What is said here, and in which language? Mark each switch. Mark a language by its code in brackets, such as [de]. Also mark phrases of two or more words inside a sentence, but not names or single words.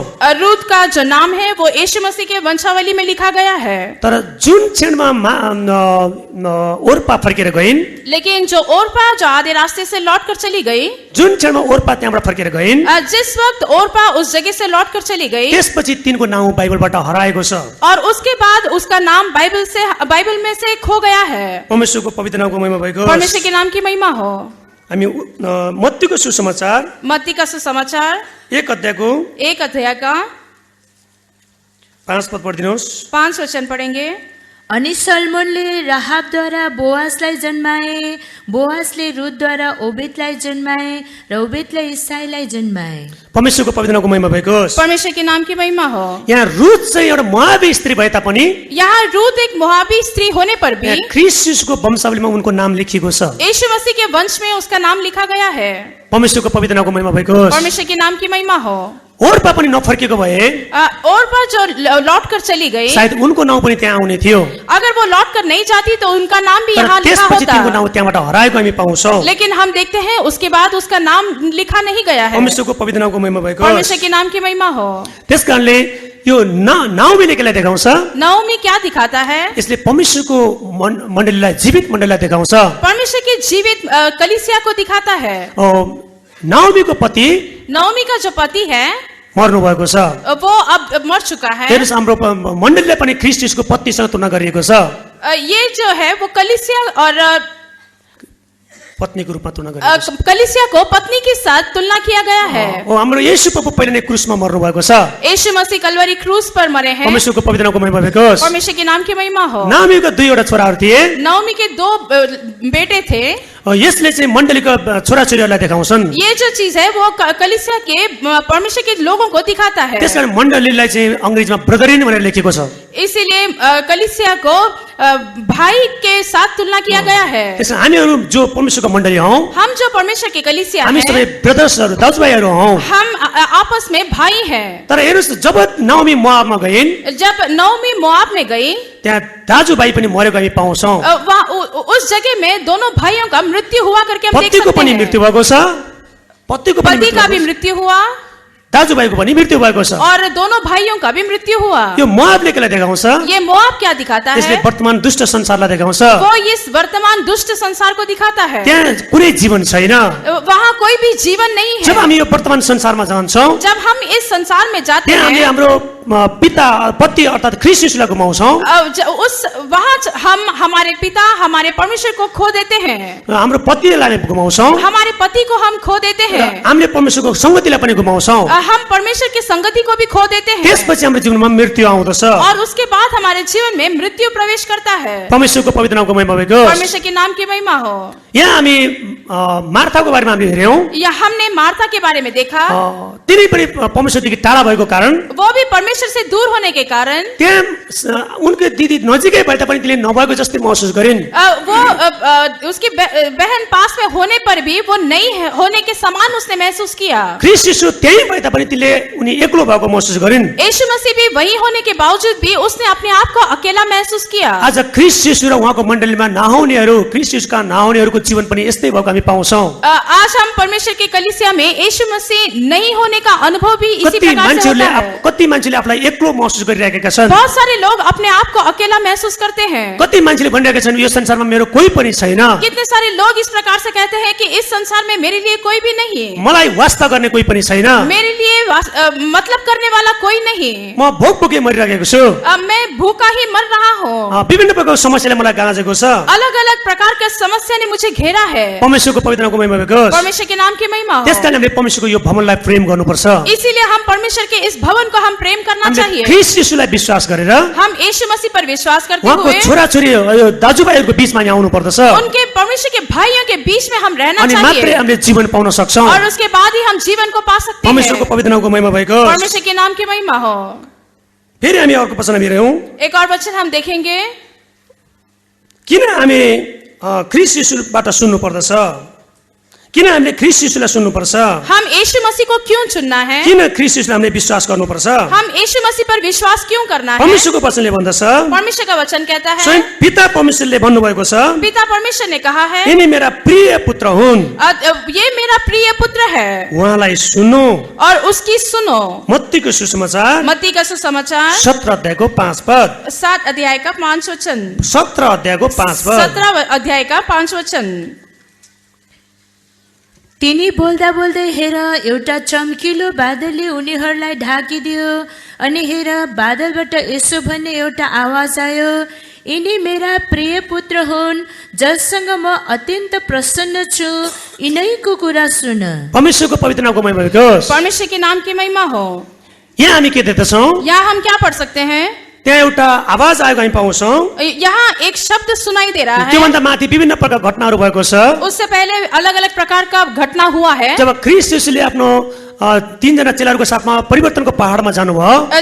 [hi] रूथ का जो नाम है वो यीशु मसीह के वंशावली में लिखा गया है। [ne] तर जुन क्षणमा ओर्पा फर्केर गइन्, [hi] लेकिन जो ओरपा जो आधे रास्ते से लौट कर चली गई, [ne] जुन क्षणमा ओर्पा त्यहाँबाट फर्केर गइन्, [hi] जिस वक्त ओरपा उस जगह से लौट कर चली गई, [ne] त्यसपछि तिनको नाउँ बाइबलबाट हराएको छ। [hi] और उसके बाद उसका नाम बाइबल में से खो गया है। [ne] परमेश्वरको पवित्र नामको महिमा भएको होस्। [hi] परमेश्वर के नाम की महिमा हो। [ne] हामी मत्तीको सुसमाचार [hi] मत्ती का सुसमाचार [ne] 1 अध्यायको [hi] 1 अध्याय का [ne] 5 पद पढिदिनुहोस्। [hi] 5 वचन पढ़ेंगे। [ne] अनि सलमोनले राहाबद्वारा बोआजलाई जन्माए, बोआजले रुथद्वारा ओबेदलाई जन्माए र ओबेदले इसाईलाई जन्माए। परमेश्वरको पवित्र नामको महिमा भएको होस्। [hi] परमेश्वर के नाम की महिमा हो। [ne] यहाँ रुथ चाहिँ एउटा मोआबी स्त्री भए तापनि [hi] यहाँ रूथ एक मोआबी स्त्री होने पर भी [ne] यहाँ ख्रिस्टको वंशावलीमा उनको नाम लेखिएको छ। [hi] यीशु मसीह के वंश में उसका नाम लिखा गया है। [ne] परमेश्वरको पवित्र नामको महिमा भएको होस्। [hi] परमेश्वर के नाम की महिमा हो। [ne] ओर्पा पनि नफर्केको भए [hi] ओरपा जो लौट कर चली गई, [ne] सायद उनको नाउँ पनि त्यहाँ आउने थियो, [hi] अगर वो लौट कर नहीं जाती तो उनका नाम भी [ne] तर [hi] यहाँ लिखा [ne] त्यसपछि तिनको [hi] होता। [ne] नाउँ त्यहाँबाट हराएको हामी पाउँछौँ। [hi] लेकिन हम देखते हैं उसके बाद उसका नाम लिखा नहीं गया है। [ne] परमेश्वरको पवित्र नामको महिमा भएको होस्। [hi] परमेश्वर के नाम की महिमा हो। [ne] त्यसकारणले यो नाउमीले केलाई देखाउँछ? [hi] नवमी क्या दिखाता है? [ne] यसले परमेश्वरको मण्डलीलाई, जीवित मण्डलीलाई देखाउँछ। [hi] परमेश्वर की जीवित कलीसिया को दिखाता है। [ne] नाउमीको पति [hi] नवमी का जो पति है [ne] मर्नु भएको छ, [hi] वो अब मर चुका है। [ne] हेर्नुहोस् हाम्रो मण्डलीलाई पनि ख्रिस्टको पत्नीसँग तुलना गरिएको छ। [hi] ये जो है वो कलीसिया और [ne] पत्नीको रूपमा तुलना गरिएको छ। [hi] कलीसिया को पत्नी के साथ तुलना किया गया है। [ne] हाम्रो येशू प्रभु पहिले नै क्रुसमा मर्नु भएको छ। [hi] यीशु मसीह कलवरी क्रूस पर मरे हैं। [ne] परमेश्वरको पवित्र नामको महिमा भएको होस्। [hi] परमेश्वर के नाम की महिमा हो। [ne] नाउमीको 2 छोराहरू थिए। [hi] नवमी के 2 बेटे थे। [ne] यसले चाहिँ मण्डलीको छोराछोरीहरूलाई देखाउँछन्। [hi] ये जो चीज है वो कलीसिया के परमेश्वर के लोगों को दिखाता है। [ne] त्यसकारण मण्डलीलाई चाहिँ अंग्रेजीमा ब्रदरिन भनेर लेखेको छ। [hi] इसीलिए कलीसिया को भाई के साथ तुलना किया गया है। [ne] त्यसकारण हामीहरू जो परमेश्वरको मण्डली हौं, [hi] हम जो परमेश्वर के कलीसिया [ne] हामी सबै [hi] हैं, [ne] ब्रदर्सहरू, दाजुभाइहरू हौं। [hi] हम आपस में भाई हैं। [ne] तर हेर्नुहोस्, जब नाउमी मोआबमा गइन्, [hi] जब नवमी मोआब में गई, [ne] त्यहाँ दाजुभाइ पनि मरेको हामी पाउँछौँ। [hi] उस जगह में दोनों भाइयों का मृत्यु हुआ करके हम देख [ne] पतिको [hi] सकते [ne] पनि [hi] हैं। [ne] मृत्यु भएको छ, पतिको पनि [hi] पति का भी मृत्यु हुआ [ne] दाजुभाइको पनि मृत्यु भएको छ। [hi] और दोनों भाइयों का भी मृत्यु हुआ। [ne] यो मोआबले केलाई देखाउँछ? [hi] ये मोआब क्या दिखाता [ne] यसले [hi] है? [ne] वर्तमान दुष्ट संसारलाई देखाउँछ। [hi] वो इस वर्तमान दुष्ट संसार को दिखाता है। [ne] त्यहाँ कुनै जीवन छैन। [hi] वहाँ कोई भी जीवन नहीं [ne] जब [hi] है। [ne] हामी यो वर्तमान संसारमा जान्छौँ, [hi] जब हम इस संसार में जाते [ne] त्यहाँ हामीले [hi] हैं, [ne] हाम्रो पिता पति अर्थात ख्रिस्ट यीशुलाई गुमाउँछौँ। [hi] वहाँ हम हमारे पिता, हमारे परमेश्वर को खो देते हैं। [ne] हाम्रो पतिलाई गुमाउँछौँ। [hi] हमारे पति को हम खो देते हैं। [ne] हामीले परमेश्वरको संगतिलाई पनि गुमाउँछौँ। [hi] हम परमेश्वर की संगति को भी खो देते हैं। [ne] त्यसपछि हाम्रो जीवनमा मृत्यु आउँदछ। [hi] और उसके बाद हमारे जीवन में मृत्यु प्रवेश करता है। [ne] परमेश्वरको पवित्र नामको महिमा भएको होस्। [hi] परमेश्वर के नाम की महिमा हो। [ne] यहाँ हामी मार्थाको बारेमा हामीले हेर्यौं। [hi] या हमने मार्था के बारे में देखा, [ne] तिनी पनि परमेश्वरदेखि टाढा भएको कारण [hi] वो भी परमेश्वर से दूर होने के कारण [ne] त्यहाँ उनके दिदी नजिकै भए तापनि तिनले नभएको जस्तै महसुस गरिन्। [hi] उसकी बहन पास में होने पर भी वो नहीं होने के समान उसने महसूस किया। [ne] ख्रीष्ट यीशु त्यही भए तापनि तिनले उनी एक्लो भएको महसुस गरिन्। [hi] यीशु मसीह भी वही होने के बावजूद भी उसने अपने आप को अकेला महसूस किया। [ne] आज ख्रीष्ट यीशु र उहाँको मण्डलीमा नआउनेहरू, ख्रीष्ट यीशुका नआउनेहरूको जीवन पनि यस्तै भएको हामी पाउँछौं। [hi] आज हम परमेश्वर के कलीसिया में यीशु मसीह नहीं होने का अनुभव भी इसी प्रकार से होता है। [ne] कति मान्छेले आफूलाई एक्लो महसुस गरिरहेका छन्। [hi] बहुत सारे लोग अपने आप को अकेला महसूस करते हैं। [ne] कति मान्छेले भनिरहेका छन् यो संसारमा मेरो कोही पनि छैन। [hi] कितने सारे लोग इस प्रकार से कहते हैं कि इस संसार में मेरे लिए कोई भी नहीं है, [ne] मलाई वास्ता गर्ने कोही पनि छैन, [hi] मेरे लिए मतलब करने वाला कोई नहीं, [ne] म भोकभोकै मरिरहेको छु, [hi] मैं भूखा ही मर रहा हूँ। [ne] विभिन्न प्रकारको समस्याले मलाई गाँजेको छ। [hi] अलग अलग प्रकार का समस्या ने मुझे घेरा है। [ne] परमेश्वरको पवित्र नामको महिमा होस्। [hi] परमेश्वर के नाम की महिमा हो। [ne] त्यसकारण हामीले परमेश्वरको यो भवनलाई प्रेम गर्नुपर्छ। [hi] इसीलिए हम परमेश्वर के इस भवन को हम प्रेम करना चाहिए। [ne] ख्रीष्ट यीशुलाई विश्वास गरेर [hi] हम यीशु मसीह पर विश्वास करते [ne] उहाँको [hi] हुए [ne] छोराछोरी दाजुभाइहरूको बीचमा यहाँ आउनु पर्दछ। [hi] उनके परमेश्वर के भाइयों के बीच में हम रहना [ne] अनि मात्रै [hi] चाहिए [ne] हामीले जीवन पाउन सक्छौं। [hi] और उसके बाद ही हम जीवन को पा सकते हैं। [ne] परमेश्वरको पवित्र नामको महिमा भएको होस्। [hi] परमेश्वर के नाम की महिमा हो। [ne] फेरि हामी अर्को वचन हेरौँ। [hi] एक और वचन हम देखेंगे, [ne] किन हामी ख्रीष्ट यीशुबाट सुन्नु पर्दछ? किन हामीले ख्रीष्ट यीशुलाई सुन्नुपर्छ? [hi] हम यीशु मसीह को क्यों चुनना है? [ne] किन ख्रीष्ट यीशुलाई हामीले विश्वास गर्नुपर्छ? [hi] हम यीशु मसीह पर विश्वास क्यों करना है? [ne] परमेश्वरको वचनले भन्दछ, [hi] परमेश्वर का वचन कहता है, [ne] स्वयं पिता परमेश्वरले भन्नुभएको छ, [hi] पिता परमेश्वर ने कहा है, [ne] यिनी मेरा प्रिय पुत्र हुन्, [hi] ये मेरा प्रिय पुत्र है, [ne] उहाँलाई सुन्नु। [hi] और उसकी सुनो। [ne] मत्तीको सुसमाचार [hi] मत्ती का सुसमाचार [ne] 17 अध्यायको 5 पद। [hi] 7 अध्याय का 5 वचन। [ne] 17 अध्यायको 5 पद। [hi] 17 अध्याय का 5 वचन। [ne] तिनी बोल्दा बोल्दै हेर एउटा चम्किलो बादलले उनीहरूलाई ढाकिदियो अनि हेर बादलबाट यसो भन्ने एउटा आवाज आयो, यिनी मेरा प्रिय पुत्र हुन् जससँग म अत्यन्त प्रसन्न छु, यिनैको कुरा सुन। परमेश्वरको पवित्र नामको महिमा होस्। [hi] परमेश्वर के नाम की महिमा हो। [ne] यहाँ हामी के देख्दछौँ? [hi] यहाँ हम क्या पढ़ सकते हैं? [ne] त्यहाँ एउटा आवाज आएको हामी पाउँछौँ। [hi] यहाँ एक शब्द सुनाई दे रहा है। [ne] त्योभन्दा माथि विभिन्न प्रकार घटनाहरू भएको छ। [hi] उससे पहले अलग अलग प्रकार का घटना हुआ है। [ne] जब ख्रीष्ट यीशुले आफ्नो 3 जना चेलाहरूको साथमा परिवर्तनको पहाडमा जानुभयो,